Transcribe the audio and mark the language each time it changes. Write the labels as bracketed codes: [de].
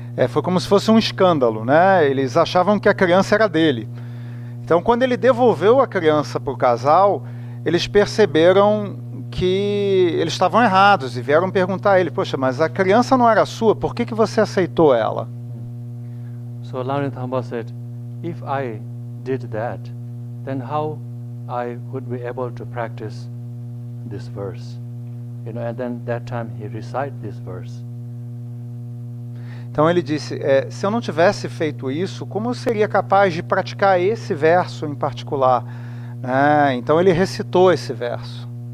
[pt] Foi como se fosse um escândalo, né? Eles achavam que a criança era dele. Então, quando ele devolveu a criança para o casal, eles perceberam que eles estavam errados e vieram perguntar a ele, poxa, mas a criança não era sua, por que você aceitou ela? [en] So Langri Thangpa said, if I did that, then how I would be able to practice this verse? And then that time he recite this verse. [pt] Então ele disse, se eu não tivesse feito isso, como eu seria capaz de praticar esse verso em particular? Então ele recitou esse verso.